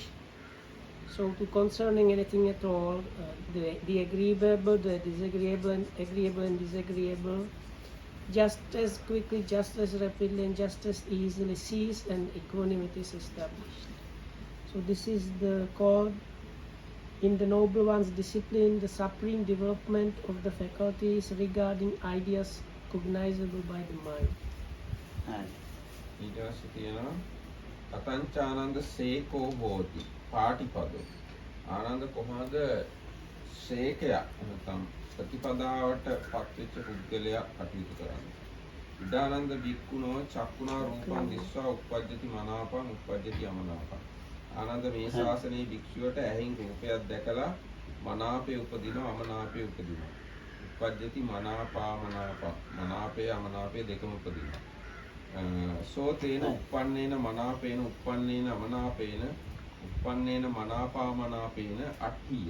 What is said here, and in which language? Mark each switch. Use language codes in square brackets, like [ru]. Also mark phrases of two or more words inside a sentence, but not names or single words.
[en] So, to concerning anything at all, the agreeable, the disagreeable, and agreeable and disagreeable, just as quickly, just as rapidly, and just as easily cease, and equanimity is established. So this is the call in the noble one's discipline, the supreme development of the faculties regarding ideas cognizable by the mind. [si] ඊට පස්සේ තියෙනවා [pi] කතංචානන්ද සේකෝ හෝති පාටිපදෝ. [si] ආනන්ද කොහොමද සේකයා නැත්නම් ප්‍රතිපදාවට පත්වෙච්ච පුද්ගලයා කටයුතු කරන්නේ? [pi] ඉදානන්ද බික්කුණෝ චක්කුණා රූපං දිස්වා උප්පජ්ජති මනාපං උප්පජ්ජති අමනාපං. [si] ආනන්ද මේ ශාසනයේ භික්ෂුවට ඇහෙන් රූපයක් දැකලා මනාපය උපදිනවා අමනාපය උපදිනවා. [pi] උප්පජ්ජති මනාපාමනාප [si] මනාපය අමනාපය දෙකම උපදිනවා. [pi] සෝතේන උප්පන්නේන මනාපේන උප්පන්නේන අමනාපේන උප්පන්නේන මනාපාමනාපේන අට්ඨිය.